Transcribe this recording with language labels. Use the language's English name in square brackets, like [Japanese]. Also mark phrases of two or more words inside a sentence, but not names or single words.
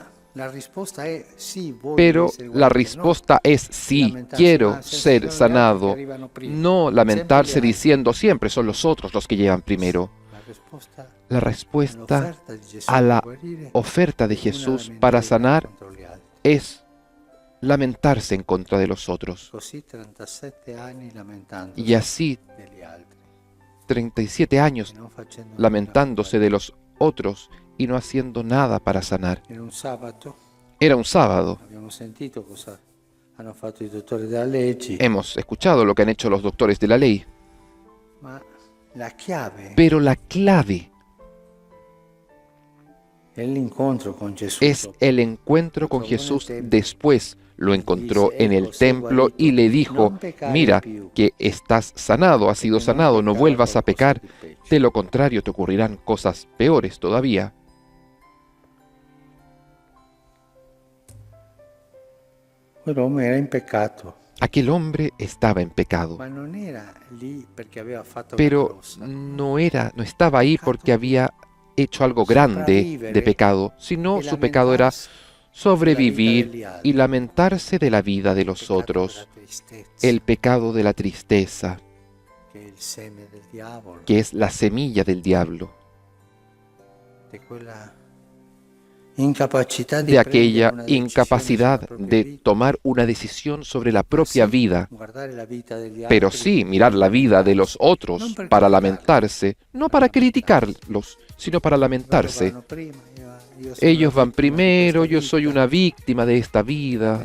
[Italian] Ma la risposta è sì, voglio Pero essere la guarito, [Spanish] respuesta es sí, quiero ser sanado. No lamentarse diciendo siempre son los otros los que llegan primero. La respuesta a la oferta de Jesús para sanar es lamentarse en contra de los otros. Y así 37 años lamentándose de los otros y no haciendo nada para sanar. Era un sábado. [Italian] Abbiamo sentito cosa hanno fatto i dottori della legge, [Spanish] Hemos escuchado lo que han hecho los doctores de la ley. [Italian] ma la chiave [Spanish] Pero la clave [Italian] è l'incontro con Gesù. [Spanish] es el encuentro con Jesús después. Lo encontró en el templo y le dijo, mira que estás sanado, has sido sanado, no vuelvas a pecar, de lo contrario te ocurrirán cosas peores todavía. [Italian] Quell'uomo era in peccato, [Spanish] Aquel hombre estaba en pecado, [Italian] ma non era lì perché aveva fatto pero qualcosa. [Spanish] no estaba ahí porque había hecho algo grande de pecado, sino su pecado era sobrevivir y lamentarse de la vida de los otros, el pecado de la tristeza, [Italian] che è il seme del diavolo, [Spanish] que es la semilla del diablo, [Italian] di quella [Spanish] de aquella incapacidad de tomar una decisión sobre la propia vida, pero sí mirar la vida de los otros para lamentarse, no para criticarlos, sino para lamentarse. Ellos van primero, yo soy una víctima de esta vida.